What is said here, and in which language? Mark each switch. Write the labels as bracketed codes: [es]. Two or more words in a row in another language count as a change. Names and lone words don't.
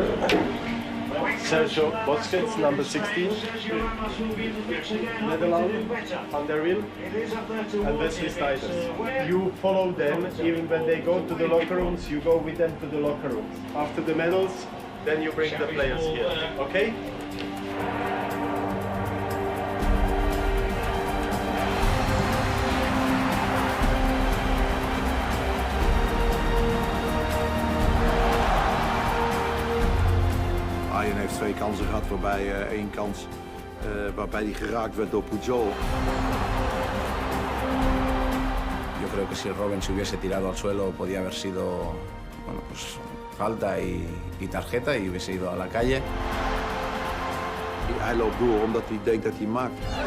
[en] Sergio Busquets, number 16. Netherlands, Van der Wiel, and Wesley Sneijder. You follow them, even when they go to the locker rooms, you go with them to the locker rooms. After the medals, then you bring the players here, okay? [nl] Arjen heeft 2 kansen gehad, waarbij 1 kans waarbij hij geraakt werd door Puyol. [es] Yo creo que si Robben se hubiese tirado al suelo podía haber sido, bueno, pues falta y tarjeta y hubiese ido a la calle. [nl] Hij loopt door omdat hij denkt dat hij maakt.